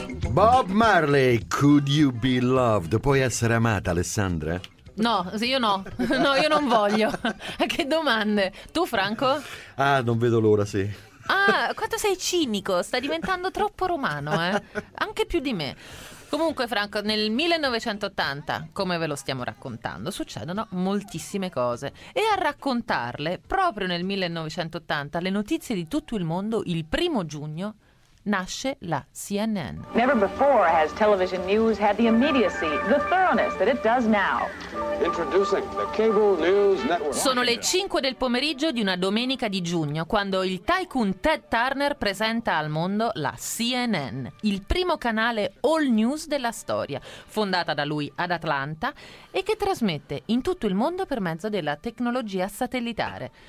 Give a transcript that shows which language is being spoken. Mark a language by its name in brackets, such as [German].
[English] Bob Marley, could you be loved? [Italian] Puoi essere amata, Alessandra? No, io no. No, io non voglio. Che domande. Tu, Franco? Ah, non vedo l'ora, sì. Ah, quanto sei cinico. Sta diventando troppo romano, eh? Anche più di me. Comunque, Franco, nel 1980, come ve lo stiamo raccontando, succedono moltissime cose. E a raccontarle, proprio nel 1980, le notizie di tutto il mondo, il primo giugno, nasce la CNN. [English] Never before has television news had the immediacy, the thoroughness that it does now. Introducing the cable news network. [Italian] Sono le 5 del pomeriggio di una domenica di giugno quando il tycoon Ted Turner presenta al mondo la CNN, il primo canale all news della storia, fondata da lui ad Atlanta e che trasmette in tutto il mondo per mezzo della tecnologia satellitare.